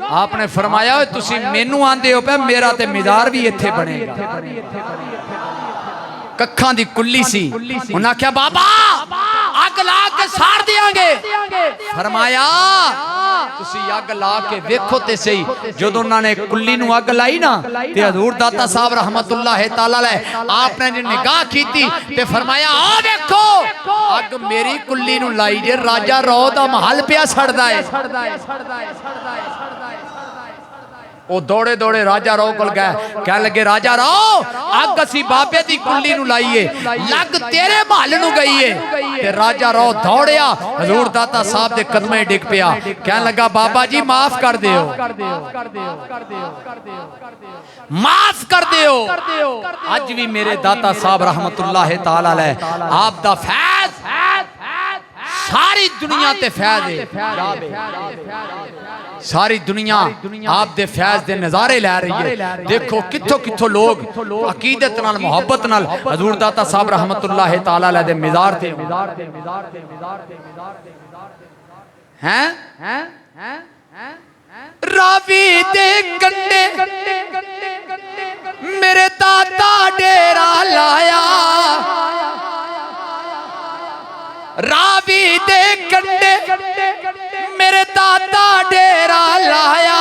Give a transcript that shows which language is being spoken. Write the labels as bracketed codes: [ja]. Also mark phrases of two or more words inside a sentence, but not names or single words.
[pa] آپنے فرمایا تسی مینو آندے ہو پے میرا تے مزار بھی ایتھے بنے گا. ککھاں دی کلی سی انہیں آکھیا بابا اگ لا کے ساڑ دیں گے. فرمایا تسی اگ لا کے دیکھو تے سہی. جدوں انہوں نے کلی نو اگ لائی نا تے حضور داتا صاحب [ar] رحمة الله تعالى عليه [pa] آپنے نگاہ کی تے فرمایا آ دیکھو اگ میری کلی نو لائی جے راجا رو دا محل پیا سڑدا ہے. وہ دوڑے دوڑے راجا رو کول گئے کہہ لگے راجا رو اگ اسی بابے دی کلی نو لائیے لگ تیرے محل نو گئی ہے. تے راجا رو دوڑیا حضور داتا صاحب دے قدمے ڈگ پیا کہہ لگا بابا جی معاف کر دیو معاف کر دیو. اج بھی میرے داتا صاحب [ar] رحمة الله تعالى عليه [pa] آپ دا فیض ساری دنیا تے فیض ہے. ساری دنیا آپ دے فیض دے نظارے لے رہی ہے. دیکھو کتھوں کتھوں لوگ عقیدت نال محبت نال حضور داتا صاحب [ar] رحمة الله تعالى عليه [pa] دے مزار تے ہیں راوی دے کنڈے میرے داتا ڈیرا لایا. راوی دے کنڈے میرے داتا ڈیرا لایا.